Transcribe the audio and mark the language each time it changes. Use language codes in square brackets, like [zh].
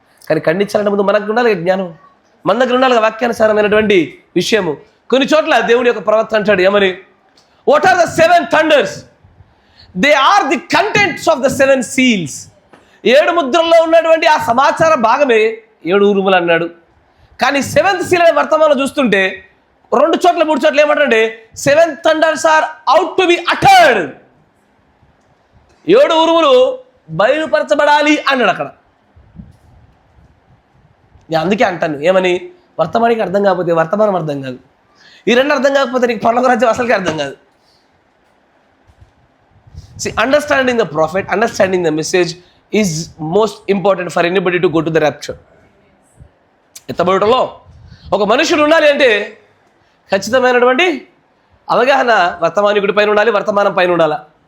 [te] కానీ ఖండించాలంటే ముందు మనకు ఉండాలి జ్ఞానం, మన దగ్గర ఉండాలి వాక్యానుసారమైనటువంటి విషయము. కొన్ని చోట్ల దేవుని యొక్క ప్రవక్త అంటాడు, ఏమని? [en] What are the 7 thunders? They are the contents of the 7 seals. [te] 7 ముద్రల్లో ఉన్నటువంటి ఆ సమాచార భాగమే 7 ఉరుములు అన్నాడు. కానీ 7th సీల్ అనే వర్తమానం చూస్తుంటే 2 చోట్ల 3 చోట్ల ఏమంటారండి, [en] 7 thunders are out to be uttered. [te] 7 ఉరుములు బయలుపరచబడాలి అన్నాడు అక్కడ. నేను అందుకే అంటాను, ఏమని, వర్తమానికి అర్థం కాకపోతే వర్తమానం అర్థం కాదు, ఈ 2 అర్థం కాకపోతే నీకు పరలోక రాజ్యం అసలుకి అర్థం కాదు. [en] See, understanding the prophet, understanding the message is most important for anybody to go to the rapture. [te] ఎత్తబడుటలో ఒక మనుషుడు ఉండాలి అంటే ఖచ్చితమైనటువంటి అవగాహన వర్తమానికుడి పైన ఉండాలి, వర్తమానం పైన ఉండాలా.